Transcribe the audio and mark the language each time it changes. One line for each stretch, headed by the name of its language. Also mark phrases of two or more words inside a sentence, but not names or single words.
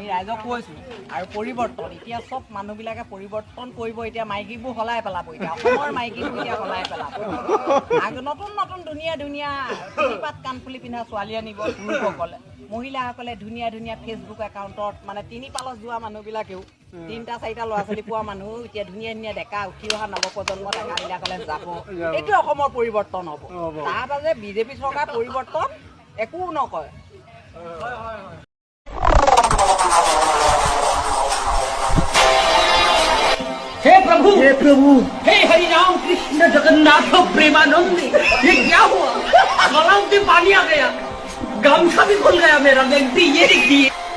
Assamese: ৰাইজক কৈছো আৰু পৰিৱৰ্তন এতিয়া চব মানুহবিলাকে পৰিৱৰ্তন কৰিব এতিয়া মাইকীবোৰ সলাই পেলাব এতিয়া অসমৰ মাইকীবোৰ এতিয়া সলাই পেলাব নতুন নতুন ধুনীয়া ধুনীয়া চুলিপাত কাণফুলি পিন্ধা ছোৱালী আনিব পুৰুষসকলে মহিলাসকলে ধুনীয়া ধুনীয়া
English: Facebook accountত
Assamese: মানে তিনি পালত যোৱা মানুহবিলাকেও 3টা 4টা ল'ৰা ছোৱালী পোৱা মানুহ এতিয়া ধুনীয়া ধুনীয়া ডেকা উঠি অহা নৱপ্ৰজন্ম ডেকাবিলাকলে যাব এইটো অসমৰ পৰিৱৰ্তন হ'ব তাৰ বাবে বিজেপি চৰকাৰ পৰিৱৰ্তন একো নকয়
Hindi: हे प्रभु हे हरि राम कृष्ण जगन्नाथ प्रेमानंद ये क्या हुआ गलाव में पानी आ गया गमछा भी खुल गया मेरा व्यक्ति ये देखिए